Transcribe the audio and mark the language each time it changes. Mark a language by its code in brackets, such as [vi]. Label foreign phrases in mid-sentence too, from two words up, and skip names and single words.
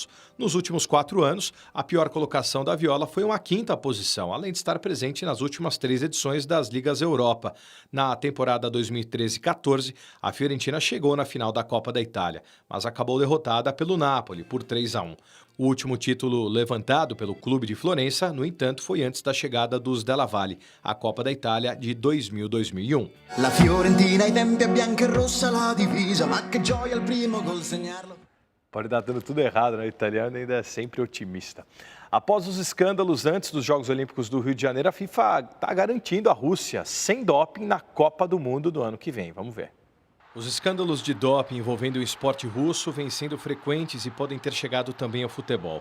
[pt] Nos últimos 4 anos, a pior colocação da Viola foi uma 5ª posição, além de estar presente nas últimas 3 edições das Ligas Europa. Na temporada 2013-14, a Fiorentina chegou na final da Copa da Itália, mas acabou derrotada pelo Napoli por 3-1. O último título levantado pelo clube de Florença, no entanto, foi antes da chegada dos Della Valle, a Copa da Itália de 2000-2001. [it] La Fiorentina ai tempi è bianca e rossa la divisa, ma che gioia il primo gol segnarlo. [pt] Pode dar dando tudo errado, né? O italiano ainda é sempre otimista. Após os escândalos antes dos Jogos Olímpicos do Rio de Janeiro, a FIFA está garantindo a Rússia sem doping na Copa do Mundo do ano que vem. Vamos ver. Os escândalos de doping envolvendo o esporte russo vêm sendo frequentes e podem ter chegado também ao futebol.